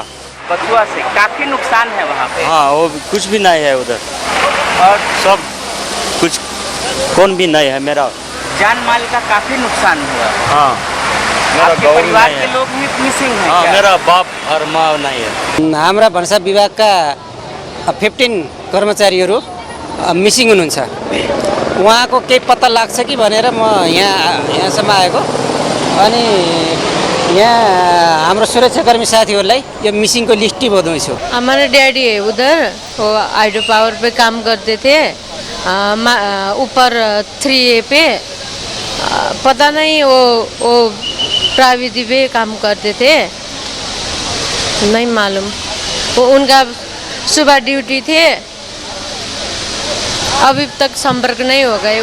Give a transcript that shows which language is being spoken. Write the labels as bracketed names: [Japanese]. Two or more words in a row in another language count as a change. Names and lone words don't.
[Hindi] बथुआ से। काफी नुकसान है वहाँ पे। हाँ, वो कुछ भी नहीं है उधर, और सब कुछ कौन भी नहीं है। मेरा जान माल का काफी नुकसान हुआ। हाँ, मेरा आपके गाँव परिवार नहीं के है। लोग भी मिसिंग हैं हाँ, क्या? मेरा बाप और माँ नहीं है। [Nepali] हाम्रा भान्सा विभागका 15 कर्मचारीहरू मिसिङ हुनुहुन्छ। उहाँको केही पत्ता लाग्छ कि भनेर म यहाँसम्म आएको। अनि यहाँ हाम्रो सुरक्षाकर्मी साथीहरूलाई यो मिसिङको लिस्ट बताउँछु। [Hindi] हमारे डैडी उधर वो [English] hydro power [Hindi] पे काम करते थे, ऊपर 3A पे पता नहीं वो प्राविधि पे काम करते थे, नहीं मालूम। वो उनका सुबह ड्यूटी थे, अभी तक संपर्क नहीं हो गए।